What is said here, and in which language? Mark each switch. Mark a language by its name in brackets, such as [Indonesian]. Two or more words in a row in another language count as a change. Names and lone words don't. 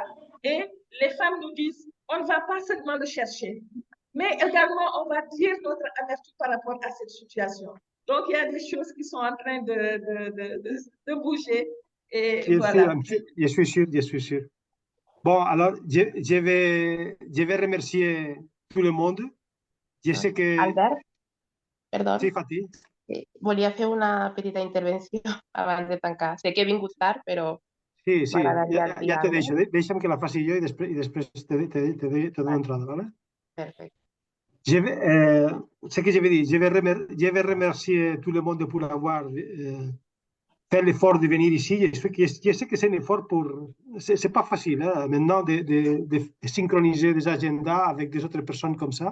[French] Et les femmes nous disent, on ne va pas seulement le chercher, mais également on va dire notre amertume par rapport à cette situation. Donc, il y a des choses qui sont en train de bouger. Et voilà. Je suis sûr, je suis sûr. Bon, alors, je vais remercier tout le monde. Je sais que... [Catalan] Albert, perdó. Sí, Fatih. Volia fer una petita intervenció abans de tancar. Sé que he vingut tard, però Sí, sí, m'agradaria dir ja te alguna deixo. Deixa'm que la faci jo i després te dono entrada, ¿vale? Perfecte. [French] Ce que je vais dire, je vais remercier tout le monde pour avoir fait l'effort de venir ici. Je sais que c'est un effort pour... C'est pas facile, hein, maintenant, de synchroniser des agendas avec des autres personnes comme ça.